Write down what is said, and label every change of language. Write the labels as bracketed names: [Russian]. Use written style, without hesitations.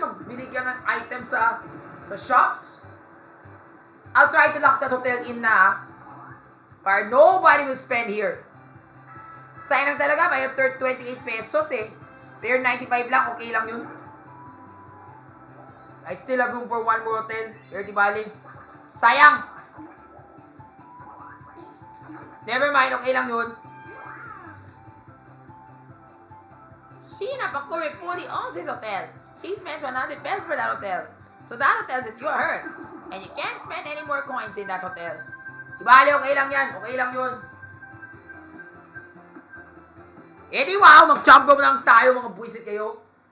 [Filipino] Magbili ka ng items sa shops. [English] I'll try to lock that hotel in [Filipino] na. [English] Para nobody will spend here. [Filipino] Sayang lang talaga. May 28 pesos eh. Pero 95 lang. Okay lang yun. [English] I still have room for one more hotel. [Filipino] Pero di bali. Sayang. [English] Never mind. [Filipino] Okay lang yun. [English] Sheena Pakuri fully owns this hotel. She spends 100 pesos for that hotel. So that hotel is yours. And you can't spend any more coins in that hotel. [Filipino] Di bali, okay lang yan. Okay lang yun. Eh di wow, mag-champion lang tayo, mga buwisit kayo.